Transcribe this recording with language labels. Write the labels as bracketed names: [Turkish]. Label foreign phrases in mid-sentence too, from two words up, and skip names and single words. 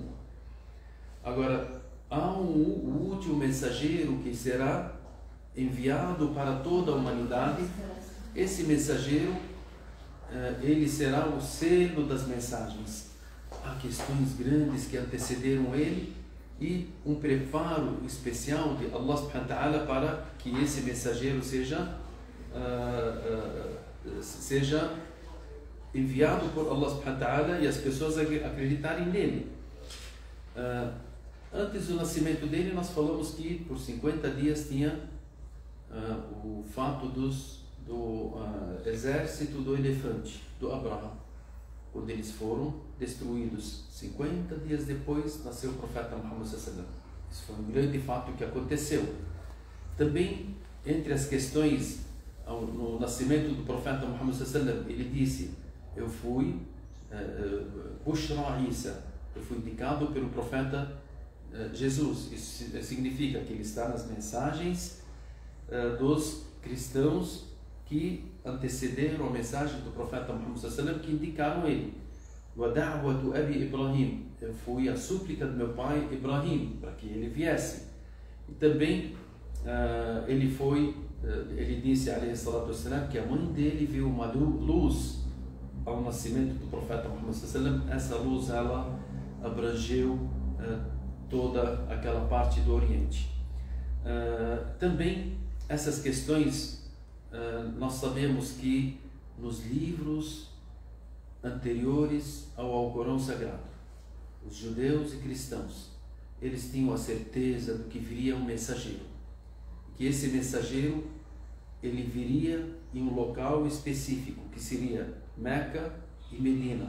[Portuguese] Agora, há o último mensageiro que será enviado para toda a humanidade. Esse mensageiro, ele será o selo das mensagens. Há questões grandes que antecederam ele e um preparo especial de Allah [Arabic] سبحانه وتعالى [Portuguese] para que esse mensageiro seja enviado por Allah [Arabic] سبحانه وتعالى [Portuguese] e as pessoas acreditarem nele. Antes do nascimento dele, nós falamos que por 50 dias tinha o fato do exército do elefante, do Abraha, quando eles foram destruídos. 50 dias depois nasceu o profeta Muhammad [Arabic] صلى الله عليه وسلم. [Portuguese] Isso foi um grande fato que aconteceu. Também, entre as questões, no nascimento do profeta Muhammad [Arabic] صلى الله عليه وسلم, [Portuguese] ele disse: eu fui [Arabic] بشرى عيسى, [Portuguese] eu fui indicado pelo profeta Jesus. Isso significa que ele está nas mensagens dos cristãos que antecederam a mensagem do profeta Muhammad [Arabic] صلى الله عليه وسلم, [Portuguese] que indicaram ele. [Arabic] ودعوة أبي إبراهيم, [Portuguese] eu fui a súplica do meu pai Ibrahim para que ele viesse. E também ele disse, [Arabic] عليه الصلاة والسلام, [Portuguese] que a mãe dele viu uma luz ao nascimento do profeta Muhammad [Arabic] صلى الله عليه وسلم. [Portuguese] Essa luz, ela abrangeu toda aquela parte do Oriente. Também essas questões, nós sabemos que nos livros anteriores ao Alcorão Sagrado, os judeus e cristãos, eles tinham a certeza de que viria um mensageiro, que esse mensageiro ele viria em um local específico, que seria Meca e Medina.